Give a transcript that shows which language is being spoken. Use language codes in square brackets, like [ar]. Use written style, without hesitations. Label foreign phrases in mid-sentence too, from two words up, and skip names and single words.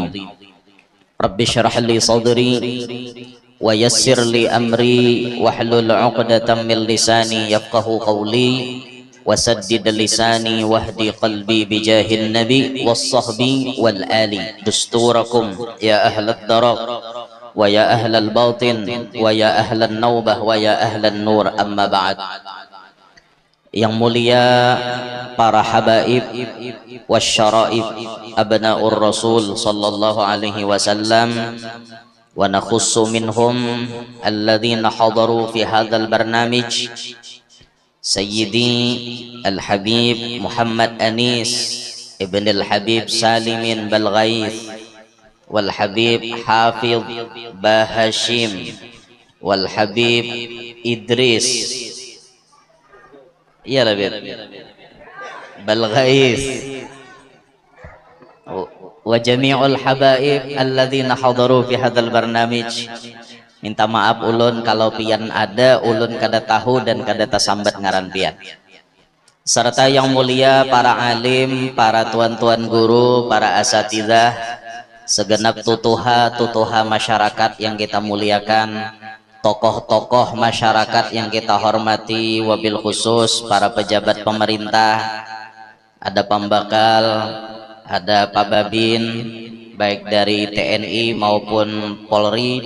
[ar] رب اشرح لي صدري ويسر لي أمري واحلل عقدة من لساني يفقه قولي وسدد لساني واهدي قلبي بجاه النبي والصحب والآل. دستوركم يا أهل الدرر ويا أهل الباطن ويا أهل النوبة ويا أهل النور. أما بعد. [id] Yang mulia para habaib [ar] والشرائف أبناء الرسول صلى الله عليه وسلم ونخص منهم الذين حضروا في هذا البرنامج سيدي الحبيب محمد أنيس ابن الحبيب سالمين بالغيث والحبيب حافظ باهاشم والحبيب إدريس يا حبيب بالغيث وجميع الحبائب الذين حضروا في هذا البرنامج. [bjn] Minta maaf ulun kalau pian ada ulun kada tahu dan kada tasambat ngaran pian. [id] Serta yang mulia para alim, para tuan-tuan guru, para asatidzah, segenap tutuha masyarakat yang kita muliakan, tokoh-tokoh masyarakat yang kita hormati, wabil khusus para pejabat pemerintah, ada Pambakal, ada Pak Babin, baik dari TNI maupun Polri,